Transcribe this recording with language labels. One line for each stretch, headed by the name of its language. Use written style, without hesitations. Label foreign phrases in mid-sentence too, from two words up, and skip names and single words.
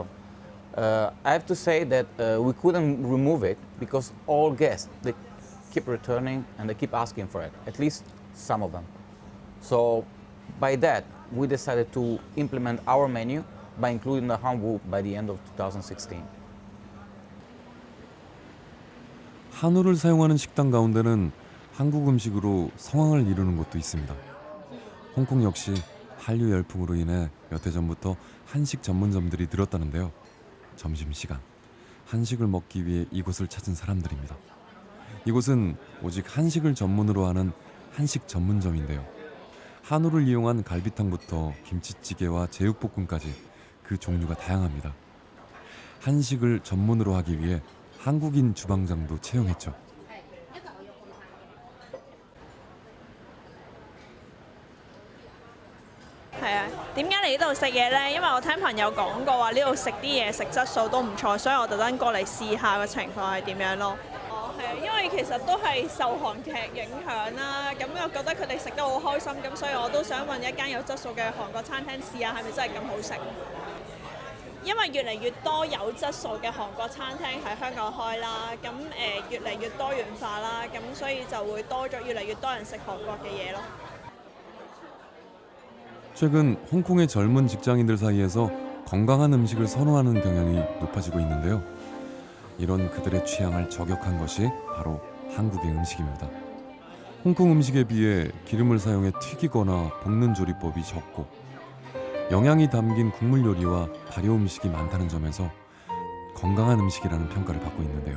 English: I have to say that we couldn't remove it because all guests, they keep returning and they keep asking for it, at least some of them. So by that, we decided to implement our menu by including the Hanwoo by the end of 2016.
Korean: 한우를 사용하는 식당 가운데는 한국 음식으로 성황을 이루는 곳도 있습니다. 홍콩 역시 한류 열풍으로 인해 몇 해 전부터 한식 전문점들이 늘었다는데요. 점심시간 한식을 먹기 위해 이곳을 찾은 사람들입니다. 이곳은 오직 한식을 전문으로 하는 한식 전문점인데요. 한우를 이용한 갈비탕부터 김치찌개와 제육볶음까지 그 종류가 다양합니다. 한식을 전문으로 하기 위해 한국인 주방장도 채용했죠.
Cantonese: 係啊，點解嚟呢度食嘢呢？因為我聽朋友講過話呢度食啲嘢食質素都唔錯，所以我特登過嚟試下個情況係點樣咯。哦，係啊，因為其實都係受韓劇影響啦，咁我覺得佢哋食得好開心，咁所以我都想揾一間有質素嘅韓國餐廳試下係咪真係咁好食。因為越嚟越多有質素嘅韓國餐廳喺香港開啦，咁越嚟越多元化啦，咁所以就會多咗越嚟越多人食韓國嘅嘢咯。
Korean: 최근 홍콩의 젊은 직장인들 사이에서 건강한 음식을 선호하는 경향이 높아지고 있는데요. 이런 그들의 취향을 저격한 것이 바로 한국의 음식입니다. 홍콩 음식에 비해 기름을 사용해 튀기거나 볶는 조리법이 적고 영양이 담긴 국물 요리와 발효 음식이 많다는 점에서 건강한 음식이라는 평가를 받고 있는데요.